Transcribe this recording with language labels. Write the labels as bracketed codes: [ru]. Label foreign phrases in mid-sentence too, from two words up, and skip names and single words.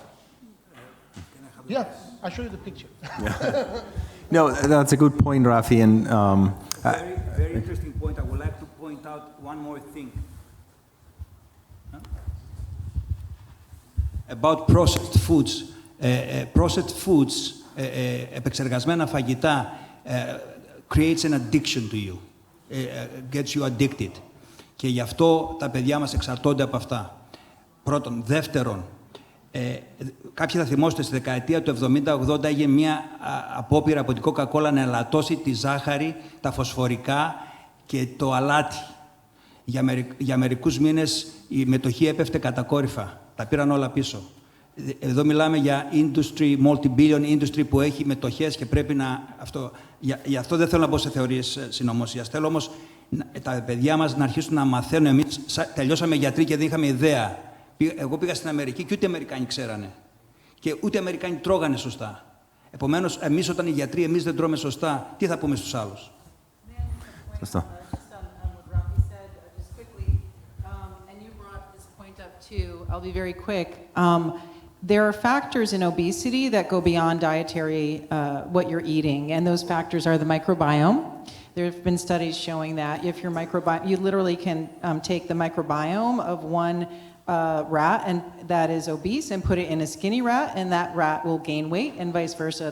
[en] Yeah, I'll show you the picture. Yeah. No, that's a good point, Rafi, and very interesting point. I would like to point out one more thing. About processed foods. Processed foods, [el] επεξεργασμένα φαγητά, [en] creates an addiction to you. Gets you addicted. [el] Και γι' αυτό τα παιδιά μας εξαρτώνται από αυτά. Πρώτον. Δεύτερον, κάποιοι θα θυμόστε στη δεκαετία του 70-80 έγινε μια απόπειρα από την Coca-Cola να ελαττώσει τη ζάχαρη, τα φωσφορικά και το αλάτι. Για μερικούς μήνες η μετοχή έπεφτε κατακόρυφα. Τα πήραν όλα πίσω. Εδώ μιλάμε για industry, [en] multi-billion industry [el] που έχει μετοχές και πρέπει να... Γι' αυτό δεν θέλω να μπω σε θεωρίες συνωμοσίας. Θέλω όμως τα παιδιά μας να αρχίσουν να μαθαίνουν. Εμείς τελειώσαμε γιατροί και δεν είχαμε ιδέα. Εγώ πήγα στην Αμερική και ούτε οι Αμερικάνοι ξέρανε. Και ούτε οι Αμερικάνοι τρώγανε σωστά. Επομένως, εμείς όταν οι γιατροί, εμείς δεν τρώμε σωστά, τι θα πούμε στους άλλους. Σωστά. [en] I'll be very quick. There are factors in obesity that go beyond dietary, what you're eating, and those factors are the microbiome. There have been studies showing that if your microbiome, you literally can take the microbiome of one rat and that is obese and put it in a skinny rat, and that rat will gain weight, and vice versa.